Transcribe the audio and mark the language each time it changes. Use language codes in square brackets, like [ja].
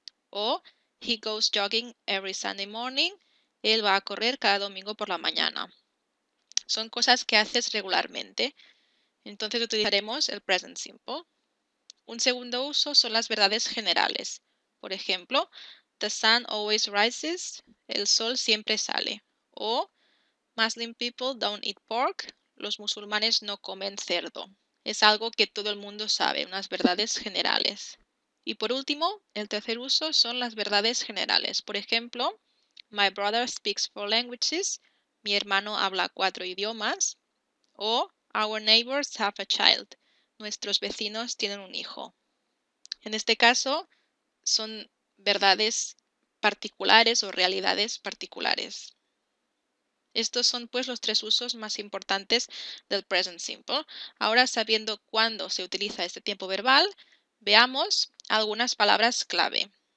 [en] O he goes jogging every Sunday morning. [es] Él va a correr cada domingo por la mañana. Son cosas que haces regularmente. Entonces utilizaremos el present simple. Un segundo uso son las verdades generales. Por ejemplo, [en] the sun always rises. [es] El sol siempre sale. [en] O Muslim people don't eat pork. [es] Los musulmanes no comen cerdo. Es algo que todo el mundo sabe, unas verdades generales. Y por último, el tercer uso son las verdades generales. Por ejemplo, [en] my brother speaks 4 languages. [es] Mi hermano habla 4 idiomas. [en] O our neighbors have a child. [es] Nuestros vecinos tienen un hijo. En este caso, son verdades particulares o realidades particulares. Estos son pues los tres usos más importantes del present simple. Ahora, sabiendo cuándo se utiliza este tiempo verbal, veamos algunas palabras clave.